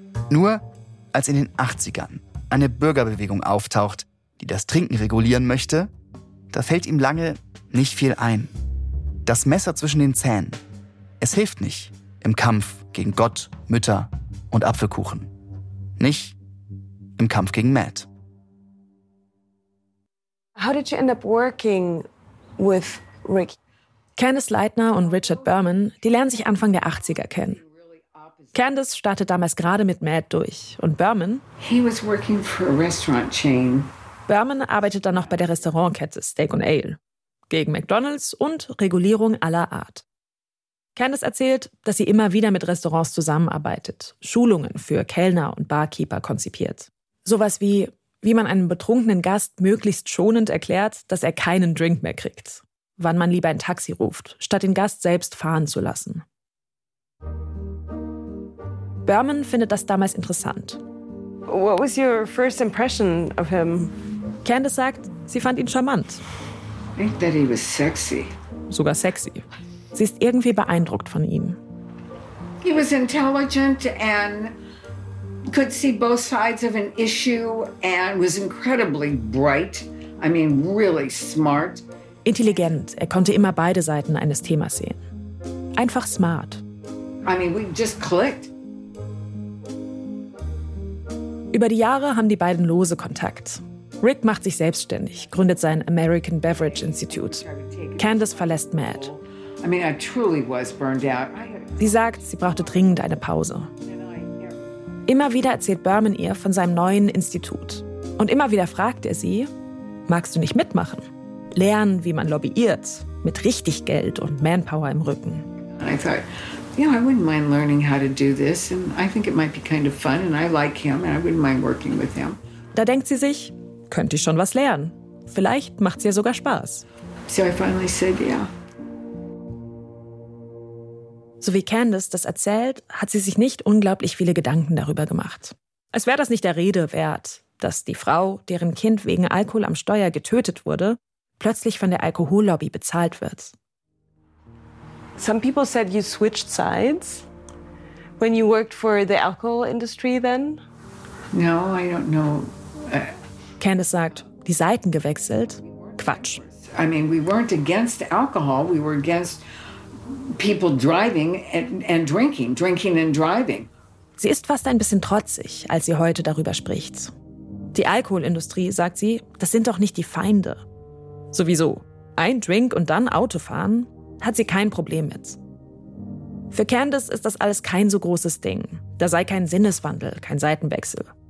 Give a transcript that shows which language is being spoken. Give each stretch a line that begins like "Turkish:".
German: Nur als in den 80ern eine Bürgerbewegung auftaucht, die das Trinken regulieren möchte, da fällt ihm lange nicht viel ein. Das Messer zwischen den Zähnen. Es hilft nicht im Kampf gegen Gott, Mütter und Apfelkuchen. Nicht im Kampf gegen Matt.
English: How did you end up working with Ricky?
German: Candace Leitner und Richard Berman, die lernen sich Anfang der 80er kennen. Candace startet damals gerade mit Matt durch. Und Berman?
English: He was working for a restaurant chain.
German: Berman arbeitet dann noch bei der Restaurantkette Steak and Ale. Gegen McDonald's und Regulierung aller Art. Candace erzählt, dass sie immer wieder mit Restaurants zusammenarbeitet, Schulungen für Kellner und Barkeeper konzipiert. Sowas wie, wie man einem betrunkenen Gast möglichst schonend erklärt, dass er keinen Drink mehr kriegt. Wann man lieber ein Taxi ruft, statt den Gast selbst fahren zu lassen. Berman findet das damals interessant.
English: What was your first impression of him?
German: Candace sagt, sie fand ihn charmant.
English: I think that he was sexy.
German: Sogar sexy. Sie ist irgendwie beeindruckt von ihm.
English: He was intelligent and could see both sides of an issue and was incredibly bright. I mean, really smart.
German: Intelligent. Er konnte immer beide Seiten eines Themas sehen. Einfach smart.
English: I mean, we just clicked.
German: Über die Jahre haben die beiden lose Kontakt. Rick macht sich selbstständig, gründet sein American Beverage Institute. Candace verlässt Matt. Sie sagt, sie brauchte dringend eine Pause. Immer wieder erzählt Berman ihr von seinem neuen Institut. Und immer wieder fragt er sie, magst du nicht mitmachen? Lernen, wie man lobbyiert, mit richtig Geld und Manpower im Rücken.
English: I thought, you know, I wouldn't mind learning how to do this. And I think it might be kind of fun. And I like him. And I wouldn't mind working with him.
German: Da denkt sie sich, könnte ich schon was lernen. Vielleicht macht es ja sogar Spaß.
English: So, I finally said, yeah.
German: So wie Candace das erzählt, hat sie sich nicht unglaublich viele Gedanken darüber gemacht. Als wäre das nicht der Rede wert, dass die Frau, deren Kind wegen Alkohol am Steuer getötet wurde, plötzlich von der Alkohollobby bezahlt wird.
English: Some people said you switched sides when you worked for the alcohol industry then? No, I don't know.
German: Candace sagt, die Seiten gewechselt? Quatsch.
English: I mean, we weren't against alcohol, we were against people driving and drinking and driving.
German: Sie ist fast ein bisschen trotzig, als sie heute darüber spricht. Die Alkoholindustrie, sagt sie, das sind doch nicht die Feinde. Sowieso, ein Drink und dann Autofahren, hat sie kein Problem mit. Für Candace ist das alles kein so großes Ding. Da sei kein Sinneswandel, kein Seitenwechsel.